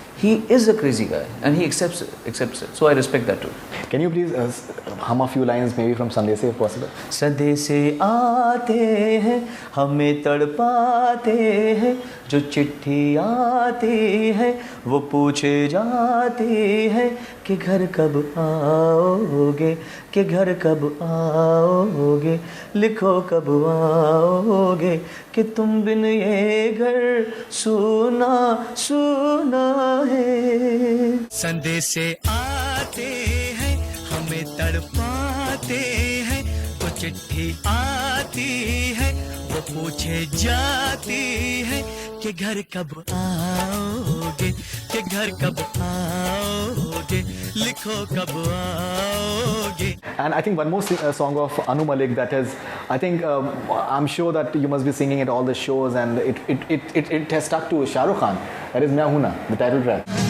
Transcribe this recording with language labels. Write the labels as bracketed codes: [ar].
[en] He is a crazy guy, and he accepts it. So I respect that too. Can you please hum a few lines maybe from Sandesi if possible? [hi] सदे से आते हैं हमें तड़पाते हैं जो चिट्ठी आती है वो पूछे जाती है कि घर कब आओगे, कि घर कब आओगे, लिखो कब आओगे, कि तुम बिन ये घर सूना सूना है. संदेशे आते हैं हमें तड़पाते हैं तो चिट्ठी आती है वो पूछे जाती है कि घर कब आओगे, कि घर कब आओगे, लिखो कब आओगे. [en] And I think one more song of Anu Malik that is, I think, I'm sure that you must be singing at all the shows, and it has stuck to Shah Rukh Khan. That is Main Hoon Na, the title track.